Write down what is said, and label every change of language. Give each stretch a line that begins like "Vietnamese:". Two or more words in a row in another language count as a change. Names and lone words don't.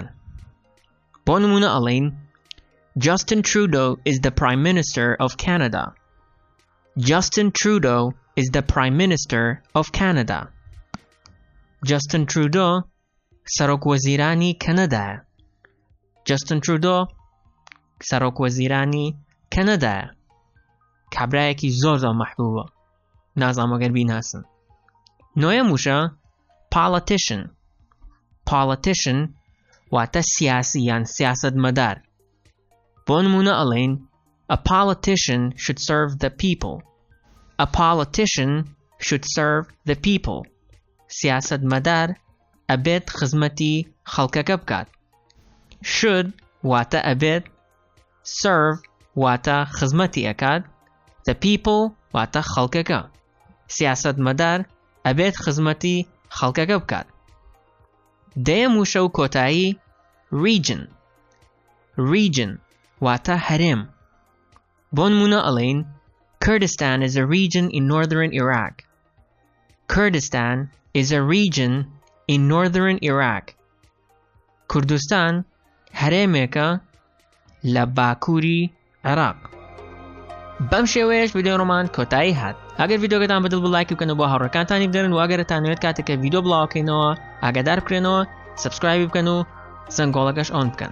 Central Kurdish: بۆ نمونە ئەڵێن
English: Justin Trudeau is the Prime Minister of Canada. Justin Trudeau is the Prime Minister of Canada.
Central Kurdish: Justin Trudeau سەرۆک وەزیرانی کەنەدایە. Justin Trudeau سەرۆک وەزیرانی کەنەدایە. کابرایەکی زۆر مەحبوبە. نازانم ئەگەر بیناسن. نۆیەم وشە politician واتا سیاسی یان سیاسەتمەدار. بۆ نمونە ئەڵێن
English: a politician should serve the people.
Central Kurdish: سیاسەتمەدار ئەبێت خزمەتی خەڵکەکە بکات. should واتا ئەبێت serve واتە خزمەتی ئەکات.
English: The people
Central Kurdish: واتە خەڵکەکە. سیاسەتمەدار ئەبێت خزمەتی خەڵکەکە بکات. دەیەم وشە و کۆتایی region. Region واتە هەرێم. بۆ نمونە ئەڵێین
English: Kurdistan is a region in northern Iraq. Kurdistan is a region in northern Iraq.
Central Kurdish: کوردستان هەرێمێکە لە باکووری عێراق. بەم شێوەیەش ڤیدیۆڕۆمان کۆتایی هات. ئەگەر ڤیدیۆگەتان بەدڵ بە لایک بکەن و بۆ هاوڕێکانتانی بدەرن و ئەگەر دەتانەوێت کاتێکە ڤیدیۆ بڵاوکەینەوە ئاگادار بکرێنەوە سبسکرایب بکەن و زەنگۆڵەکەش ئۆن بکەن.